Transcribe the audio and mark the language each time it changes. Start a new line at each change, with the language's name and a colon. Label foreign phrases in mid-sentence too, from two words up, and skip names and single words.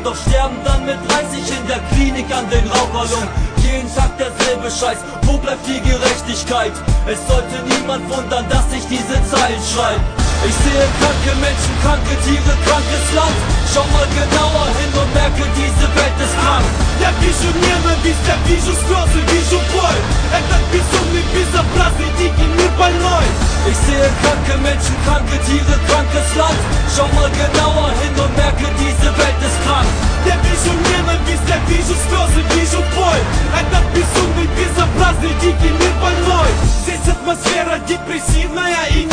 German: Doch sterben dann mit 30 in der Klinik an den Raucherlungen. Jeden Tag derselbe Scheiß, wo bleibt die Gerechtigkeit? Es sollte niemand wundern, dass ich diese Zeilen schreibe. Ich sehe kranke Menschen, kranke Tiere, krankes Land. Schau mal genauer hin und merke, diese Welt ist krank.
Russian: Я вижу ненависть, я вижу слезы, вижу боль. Этот безумный безобразный дикий мир больной.
German: Ich sehe kranke Menschen, kranke Tiere, krankes Land. Schau mal genauer hin und merke, diese Welt ist krank.
Russian: Я вижу ненависть, я вижу слезы, вижу боль. Этот безумный безобразный дикий мир больной. Здесь атмосфера депрессивная и